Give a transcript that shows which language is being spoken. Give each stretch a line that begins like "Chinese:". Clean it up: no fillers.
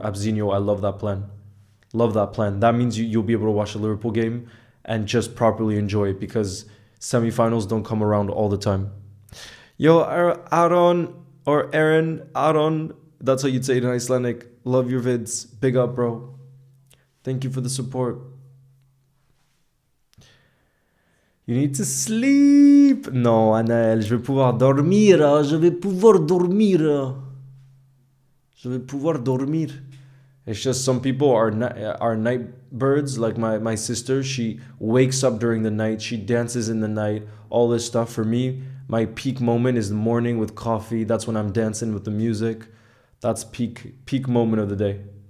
English: Abzinho, I love that plan. Love that plan. That means you'll be able to watch a Liverpool game and just properly enjoy it because semifinals don't come around all the time. Yo, Aaron or Aaron, Aaron, that's how you'd say it in Icelandic. Love your vids. Big up, bro. Thank you for the support. You need to sleep.
French: Non, Anaël, je vais pouvoir dormir. Je vais pouvoir dormir. Je vais pouvoir dormir.
English: It's just some people are night birds. Like my sister, she wakes up during the night. She dances in the night. All this stuff. For me, my peak moment is the morning with coffee. That's when I'm dancing with the music. That's peak moment of the day.